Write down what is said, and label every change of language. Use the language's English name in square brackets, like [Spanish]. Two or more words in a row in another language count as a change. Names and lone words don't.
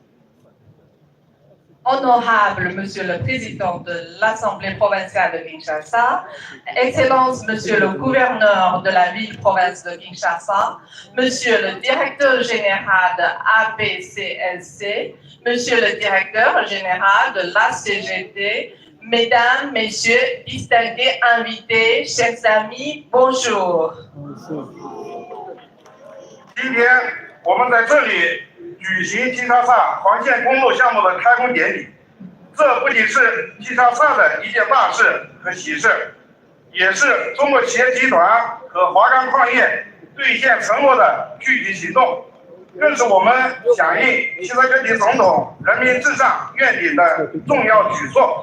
[French] Honorable Monsieur le Président de l'Assemblée provinciale de Kinshasa, Excellence Monsieur le Gouverneur de la ville-province de Kinshasa, Monsieur le Directeur général de APCLC, Monsieur le Directeur général de la CGT, Mesdames, Messieurs, distingués invités, chers amis, bonjour. [Chinese] 今天我们在这里举行金沙萨环线公路项目的开工典礼，这不仅是金沙萨的一件大事和喜事，也是中国企业集团和华钢矿业兑现承诺的具体行动，更是我们响应习近平总统人民至上愿景的重要举措。